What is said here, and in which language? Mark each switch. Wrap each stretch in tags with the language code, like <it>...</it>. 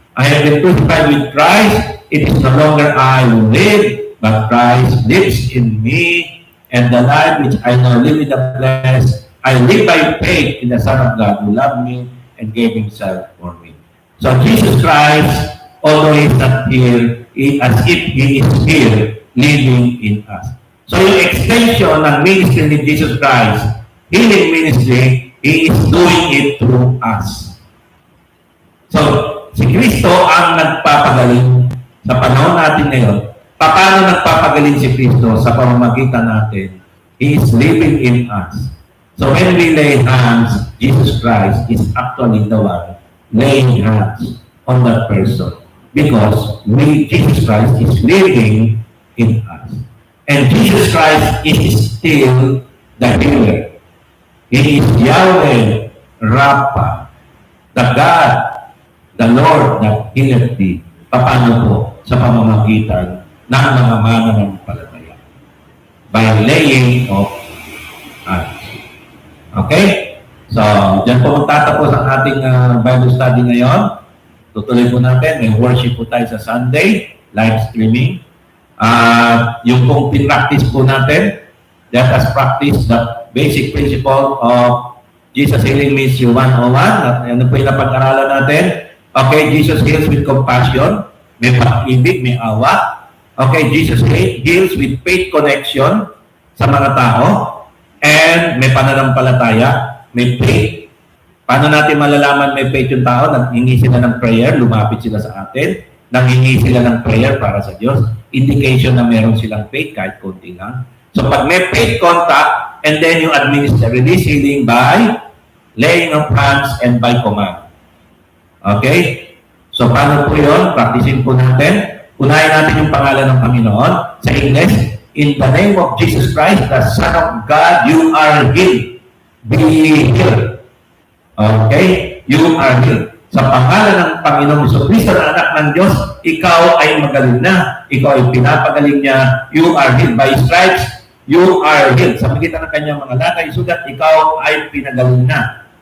<en>I have been crucified with Christ. It is no longer I who live, but Christ lives in me, and the life which I now live in the flesh, I live by faith in the Son of God who loved me and gave Himself for me. So Jesus Christ, although He is not here, as if He is here, living in us. So yung extension ng ministry ni Jesus Christ, healing ministry, He is doing it through us.</en> <tl>So, si Kristo ang nagpapagaling sa panahon natin ngayon. Paano nagpapagaling si Kristo sa pamamagitan natin?</tl> <en>He is living in us. So when we lay hands, Jesus Christ is actually the one laying hands on that person. Because Jesus Christ is living in us. And Jesus Christ is still the healer. He is Yahweh Rapha, the God, the Lord that healeth thee.</en> <tl>Paano po? Sa pamamagitan ng mga mananampalataya.</tl> <en>By laying of hands. Okay?</en> <tl>So, dyan po magtatapos ang ating Bible study ngayon. Tutuloy po natin. May worship po tayo sa Sunday,</tl> <en>live streaming.</en> <tl>Yung pong pinractice po natin,</tl> <en>let us practice the basic principle of Jesus Healing Ministry 101.</en> <tl>Ano po yung napag-aralan natin?</tl> <en>Okay, Jesus heals with compassion.</en> <tl>May pag-ibig, may awa. Okay,</tl> <en>Jesus heals with faith connection</en> <tl>sa mga tao. And may pananampalataya, may faith. Paano natin malalaman may faith yung tao? Nanghingi sila ng prayer, lumapit sila sa atin. Nanghingi sila ng prayer para sa Diyos. Indication na meron silang faith kahit konti lang.</tl> <en>So pag may faith contact, and then you administer release healing by laying of hands and by command.</en> <tl>Okay? So paano po yun? Practicing po natin. Unahin natin yung pangalan ng Panginoon.</tl> <en>Sa English, in the name of Jesus Christ, the Son of God, you are healed. Be healed. Okay? You are healed.</en> <tl>Sa pangalan ng Panginoong Jesucristo na anak ng Diyos, ikaw ay magaling na. Ikaw ay pinapagaling niya.</tl> <en>You are healed. By stripes, you are healed.</en> <tl>Sa magitan ng kanyang mga latay, sugat, ikaw ay pinagaling na.</tl>